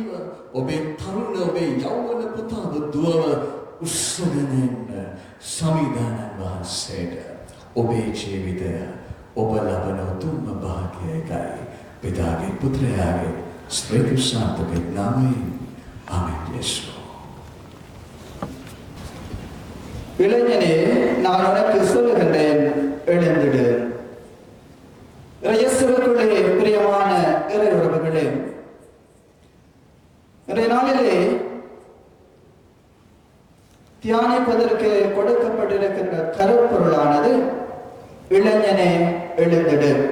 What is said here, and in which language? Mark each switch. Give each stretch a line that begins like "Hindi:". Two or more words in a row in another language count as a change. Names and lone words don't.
Sinhala: ඔබේ තරුණ ඔබේ යෞවන පුතාව දුවව උස්සගෙන එන්න සමිදානන් වහන්සේට ඔබේ ජීවිතය ඔබ ලබන උතුම්ම භාග්‍යයකයි පිතාගේ පුත්‍රයාගේ ස්පේතු සාන්තකේ නාමයෙන් ආමෙන්. යේසු
Tamil: இளைஞனே நான் உனக்கு சொல்லுகின்றேன் எழுந்திடு. இயேசுவுக்குள்ளே பிரியமான இறையுறவுகளே, இன்றைய நாளிலே தியானிப்பதற்கு கொடுக்கப்பட்டிருக்கின்ற கருப்பொருளான இளைஞனே எழுந்திடு.